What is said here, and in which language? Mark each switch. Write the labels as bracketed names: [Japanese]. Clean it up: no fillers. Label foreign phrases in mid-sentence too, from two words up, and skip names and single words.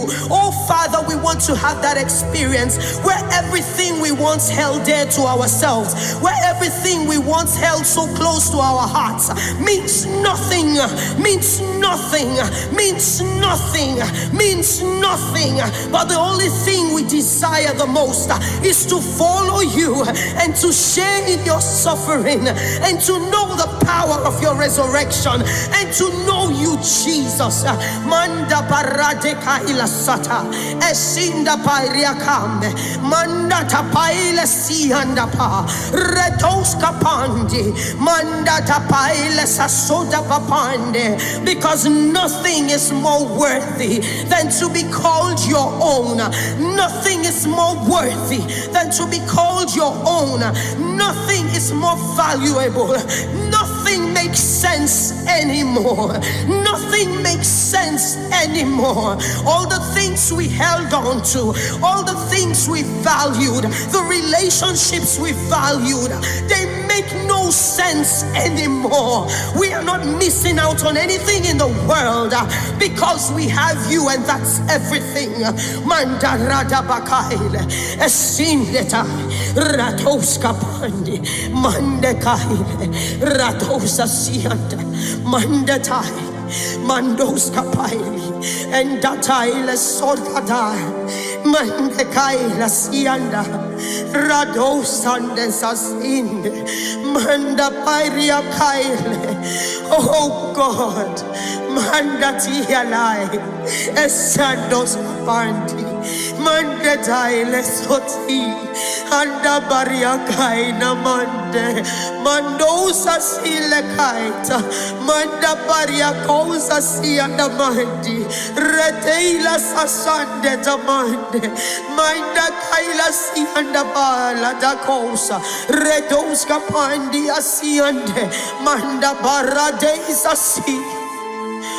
[English] Oh, Father, we want to have that experience where everything we once held dear to ourselves, where everything we once held so close to our hearts means nothing, means nothing, means nothing, means nothing. But the only thing we desire the most is to follow you and to share in your suffering and to know the power of your resurrection and to know you, Jesus. Manda barade kaila sata esinda pairia kambe manda tapaile sianda pa retos kapandi manda tapaile sasoda papande, because nothing is more worthy than to be called your own. Nothing is more worthy than to be called your own. Nothing is more valuable. Nothing makes sense anymore. Nothing makes sense anymore. All the things we held on to, all the things we valued, the relationships we valued, they make no sense anymore. We are not missing out on anything in the world because we have you, and that's everything. Mandarada bakaile esindeta ratoska pandi mandekaile ratosa sianta mandetai mandos kapaili and dataile sodada mandekaila sianda radosande sasinde manda pairia kaile. Oh God, mandatia lai esandos pandi mandetaile soti anda baria kaina mande mandosa sile kaita manda baria kosa sianda mandi reteila sasande tamande manda kaila sianda bala da kosa redos kapandi asiande manda barade sasi.